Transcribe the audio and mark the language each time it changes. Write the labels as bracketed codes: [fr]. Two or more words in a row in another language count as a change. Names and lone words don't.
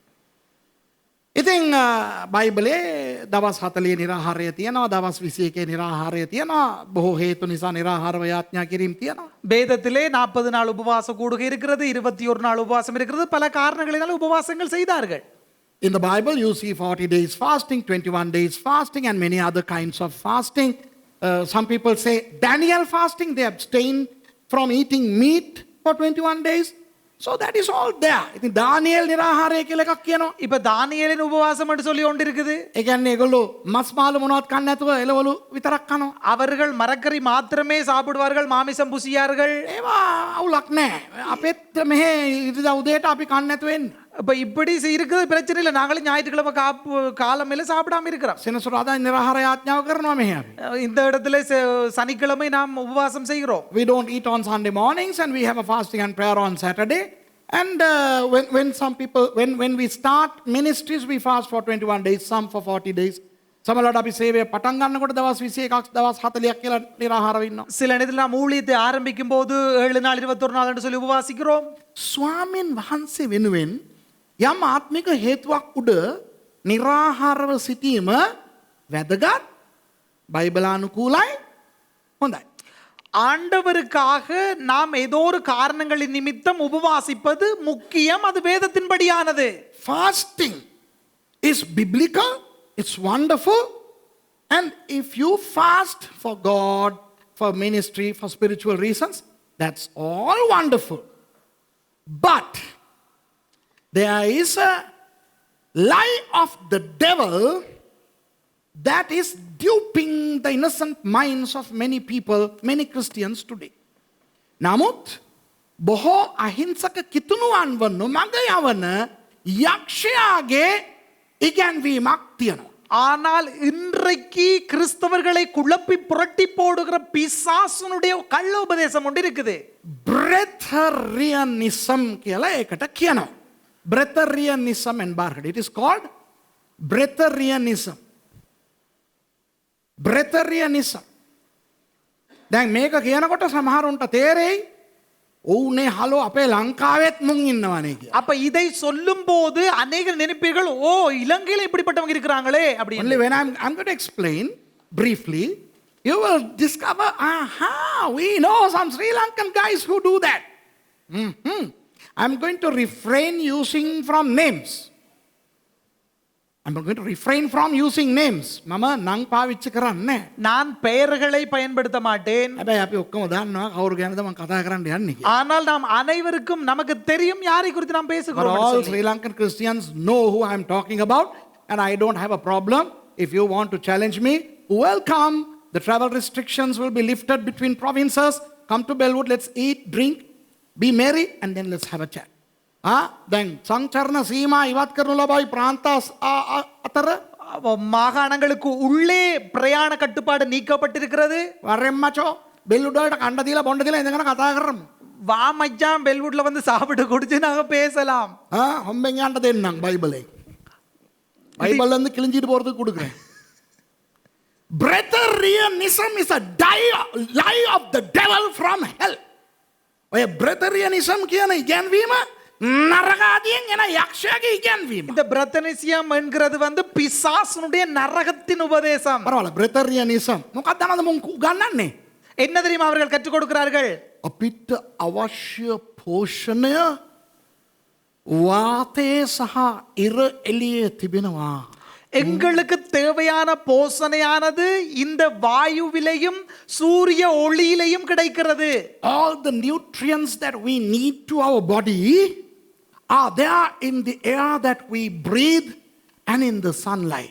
[si] ඉතින් බයිබලේ දවස් 40 නිරාහාරය තියෙනවා, දවස් 21 නිරාහාරය තියෙනවා, බොහෝ හේතු නිසා නිරාහාරව යාඥා කිරීම තියෙනවා. [ta] வேதத்திலே 40 நாள் உபவாச கூடுகை இருக்கிறது, 21 நாள் உபவாசம் இருக்கிறது. பல காரணங்களினால் உபவாசங்கள் செய்தார்கள். [en] In the Bible you see 40 days fasting, 21 days fasting, and many other kinds of fasting. Some people say Daniel fasting, they abstained from eating meat for 21 days. So that is all there. [si] ඉතින් දානියෙල් නිරාහාරය කියලා එකක් කියනවා. [ta] இப்ப தானியேலின் உபவாசம் என்று சொல்லி ஒன்று இருக்குது. [si] ඒ කියන්නේ ඒගොල්ලෝ මස් මාළු මොනවත් කන්නේ නැතුව එළවලු විතරක් කනවා. [ta] அவர்கள் மரக்கறி மாத்திரமே சாப்பிடுவார்கள், மாமிசம் புசியார்கள். [si] ඒවා අවුලක් නැහැ. අපෙත් මෙහෙ ඉරිදා උදේට අපි කන්නේ නැතුව එන්නේ. [ta] இப்ப இப்படி இருக்குது, பிரச்சனை இல்லை. நாங்களும் ஞாயிற்றுக்கிழமை காலமையில சாப்பிடாம இருக்கிறோம். [si] සෙනසුරාදා නිරාහාර යාඥාව කරනවා මෙහෙ අපි. [ta] இந்த இடத்துல சனிக்கிழமை நாம் உபவாசம் செய்கிறோம். [en] We don't eat on Sunday mornings and we have a fasting and prayer on Saturday. And when some people, when we start ministries, we fast for 21 days, some for 40 days. [si] සමහරවිට අපි සේවය පටන් ගන්නකොට දවස් 21ක් දවස් 40ක් කියලා නිරාහාරව ඉන්නවා. [ta] சில நேரத்தில் நாம் ஊழியத்தை ஆரம்பிக்கும் போது 7 நாள் 21 நாள் என்று சொல்லி உபவாசிக்கிறோம். [si] ස්වාමීන් වහන්සේ වෙනුවෙන් යම් ආත්මික හේතුවක් උඩ නිරාහාරව සිටීම වැදගත්, බයිබලානුකූලයි, හොඳයි. [ta] ஆண்டவருக்காக நாம் ஏதோ ஒரு காரணங்களின் நிமித்தம் உபவாசிப்பது முக்கியம். அது வேதத்தின்படியானது. [en] Fasting is biblical, it's wonderful, and if you fast for God, for ministry, for spiritual reasons, that's all wonderful. But there is a lie of the devil that is duping the innocent minds of many people, many Christians today. [si] නමුත් බොහෝ අහිංසක කිතුණුවන්ව නොමඟ යවන යක්ෂයාගේ ඉගැන්වීමක් තියෙනවා. [ta] ஆனால் இன்றைக்கு கிறிஸ்தவர்களை குழப்பி புரட்டி போடுகிற பிசாசுனுடைய கள்ள உபதேசம் ஒன்று இருக்குது. [si] Breatharianism කියලා ඒකට කියනවා. [ta] Breatharianism என்பார்கள். [en] It is called Breatharianism. Breatharianism. [si] දැන් මේක කියනකොට සමහරුන්ට තේරෙයි ඔව්නේ හලෝ අපේ ලංකාවෙත් මුන් ඉන්නවනේ කියලා. [ta] அப்ப இதை சொல்லும் போது அநேகர் நினைப்பீர்கள், ஓ இலங்கையில இப்படிப்பட்டவங்க இருக்கிறாங்களே அப்படி. [en] Only when I'm going to explain briefly, you will discover, we know some Sri Lankan guys who do that. I'm going to refrain using from names. I'm going to refrain from using names. [si] මම නම් පාවිච්චි කරන්නේ. [ta] நான் பெயர்களை பயன்படுத்த மாட்டேன். [si] හැබැයි අපි ඔක්කොම දන්නවා කවුරු ගැනද මම කතා කරන්න යන්නේ කියලා. [ta] ஆனால் நாம் அனைவருக்கும் நமக்கு தெரியும் யாரை குறித்து நாம் [en] But [ta] பேசுகிறோம். [en] all Sri Lankan Christians know who I'm talking about. and I don't have a problem. If you want to challenge me, welcome. The travel restrictions will be lifted between provinces. Come to Bellwood, let's eat, drink, be merry, and then let's have a chat. [si] Then සංචරණ සීමා ඉවත් කරනු ලබයි ප්‍රාන්තාස් අතර [ta] மாகாணங்களுக்கு உள்ளே பிரயாண கட்டுப்பாடு நீக்கப்பட்டிருக்கிறது. [si] වරෙන් මචෝ බෙල්ලුඩ වලට කණ්ඩ දීලා බොණ්ඩ දීලා ඉඳගෙන කතා කරමු. [ta] வா மச்சான் பெல்வுட்ல வந்து சாப்பிட்டு குடிச்சு நாங்க பேசலாம். [si] හොම්බෙන් යන්න දෙන්නම් බයිබලේ. [ta] බයිබල් வந்து கிழிஞ்சிட்டு போறதுக்கு கொடுக்குறேன். [en] Breatharianism is a lie of the devil from hell. [si] ඔය breatharianism කියන ඉගැන්වීම නරකාදියෙන් එන යක්ෂයාගේ ඉගැන්වීම. [ta] இந்த பிரத்தனிசியம் என்கிறது வந்து பிசாசுனுடைய நரகத்தின் உபதேசம். [si] පරවල breatharianism මොකක්ද නේද මුන් උගන්වන්නේ? [ta] என்ன தெரியுமா அவர்கள் கற்றுக் கொடுக்கிறார்கள்? [si] අපිට අවශ්‍ය පෝෂණය වාතයේ සහ ඉර එළියේ තිබෙනවා. [ta] எங்களுக்கு தேவையான போஷணையானது இந்த வாயுவிலையும் சூரிய ஒளியிலையும் கிடைக்கிறது. [en] All the nutrients that we need to our body are there in the air that we breathe and in the sunlight.